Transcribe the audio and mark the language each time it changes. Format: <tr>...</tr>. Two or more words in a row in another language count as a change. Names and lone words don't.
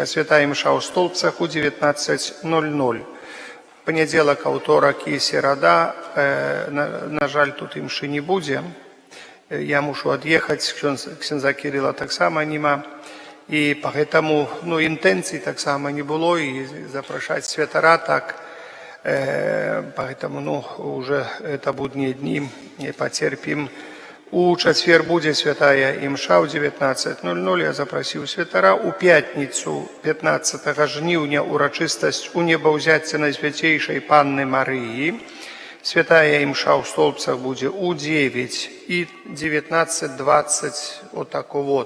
<be>Святая імша ў Столбцах у 19:00. Панядзелак, аўторак і серада, на жаль, тут імшы не будзе. Я мушу ад'ехаць, ксяндза Кірыла таксама нема. І поэтому інтэнцый таксама не было, і запрашаць святара так.</be> <ru>Поэтому уже это будние дни потерпим.</ru> <be>У чацвер будзе святая імша ў 19:00. Я запрасіў святара. У пятніцу 15 жніўня урачыстасць у небаўзяцце Найсвяцейшай Панны Марыі. Святая імша ў Столбцах будзе у 9 і 19:20,</be> <ru>вот так вот.</ru>